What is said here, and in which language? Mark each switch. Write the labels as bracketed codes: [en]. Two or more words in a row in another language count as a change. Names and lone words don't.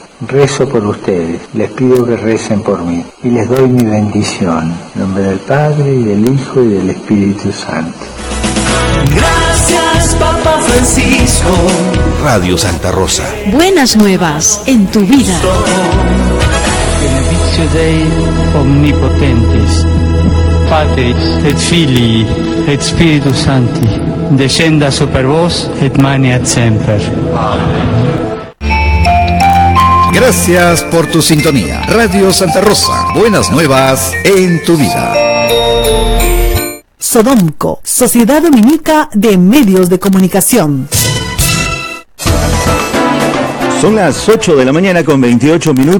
[es] Rezo por ustedes, les pido que recen por mí y les doy mi bendición, en nombre del Padre y del Hijo y del Espíritu Santo. Gracias, Papa Francisco. Radio Santa Rosa. Buenas nuevas en tu vida. [la] Benedictio Dei omnipotentis, Patris et Filii et Spiritus Sancti, descenda super vos et maniat semper. [es] Amén. Gracias por tu sintonía. Radio Santa Rosa, buenas nuevas en tu vida. Sodomco, Sociedad Dominica de Medios de Comunicación. Son las 8 de la mañana con 28 minutos.